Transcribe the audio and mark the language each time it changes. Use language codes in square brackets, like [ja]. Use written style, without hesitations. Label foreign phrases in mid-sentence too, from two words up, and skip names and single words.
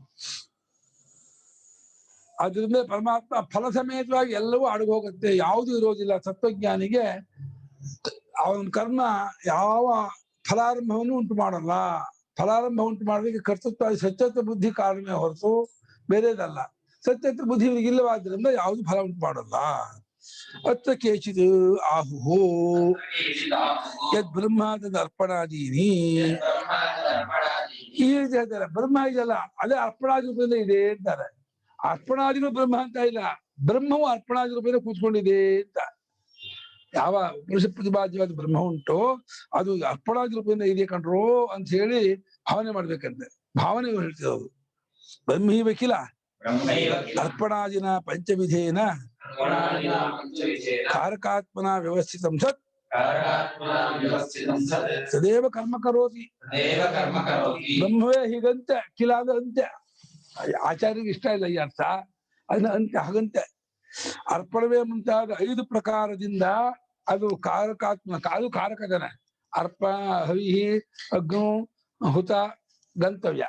[kn] ಅದ್ರಿಂದ ಪರಮಾತ್ಮ ಫಲ ಸಮೇತವಾಗಿ ಎಲ್ಲವೂ ಅಡಗಿ ಹೋಗುತ್ತೆ, ಯಾವುದು ಇರೋದಿಲ್ಲ. ತತ್ವಜ್ಞಾನಿಗೆ ಅವನ ಕರ್ಮ ಯಾವ ಫಲಾರಂಭವನ್ನು ಉಂಟು ಮಾಡಲ್ಲ. ಫಲಾರಂಭ ಉಂಟು ಮಾಡೋದಕ್ಕೆ ಕರ್ತೃತ್ವ ಸತ್ಯತ್ವ ಬುದ್ಧಿ ಕಾರಣವೇ ಹೊರತು ಬೇರೆದಲ್ಲ. ಸತ್ಯತ್ವ ಬುದ್ಧಿ ಇಲ್ಲವಾದ್ರಿಂದ ಯಾವುದು ಫಲ ಉಂಟು ಮಾಡಲ್ಲ. [sa] ಅತ್ರ ಕೇಚಿತ್ ಆಹುಹೋ ಯದ್ ಬ್ರಹ್ಮ ತದ್ ಅರ್ಪಣಾದೀನಿ. [kn] ಈ ರೀತಿ ಹೇಳ್ತಾರೆ, ಬ್ರಹ್ಮ ಇದೆಯಲ್ಲ ಅದೇ ಅರ್ಪಣಾದಿ ರೂಪದಿಂದ ಇದೆ ಅಂತಾರೆ. ಅರ್ಪಣಾದಿಗಳು ಬ್ರಹ್ಮ ಅಂತ ಇಲ್ಲ, ಬ್ರಹ್ಮವು ಅರ್ಪಣಾದಿ ರೂಪದಿಂದ ಕೂತ್ಕೊಂಡಿದೆ ಅಂತ. ಯಾವ ಪುರುಷ ಪ್ರತಿಪಾದ್ಯವಾದ ಬ್ರಹ್ಮ ಉಂಟೋ ಅದು ಅರ್ಪಣಾದಿ ರೂಪದಿಂದ ಇದೆ ಕಂಡ್ರೋ ಅಂತ ಹೇಳಿ ಭಾವನೆ ಮಾಡ್ಬೇಕಂತೆ. ಭಾವನೆ ಹೇಳ್ತಿರೋದು. [sa] ಬ್ರಹ್ಮೀ ವಕೀಲ ಅರ್ಪಣಾದಿನ ಪಂಚವಿಧೇನ ಕಾರಕಾತ್ಮನ ವ್ಯವಸ್ಥಿತಂ ಸತ್ ತದೇವ ಕರ್ಮ ಕರೋತಿ. [kn] ಬ್ರಹ್ಮವೇ ಹೀಗಂತೆ, ಕಿಲ ಅಂದ್ರೆ ಅಂತೆ. ಆಚಾರ್ಯರಿಗೆ ಇಷ್ಟ ಇಲ್ಲ ಈ ಅರ್ಥ, ಅದನ್ನ ಅಂತೆ ಹಾಗಂತೆ. ಅರ್ಪಣವೇ ಮುಂತಾದ 5 ಪ್ರಕಾರದಿಂದ ಅದು ಕಾರಕಾತ್ಮ, ಅದು ಕಾರಕದನ. [sa] ಅರ್ಪ, ಹವಿಹಿ, ಅಗ್ನು, ಹುತ, ಗಂತವ್ಯ.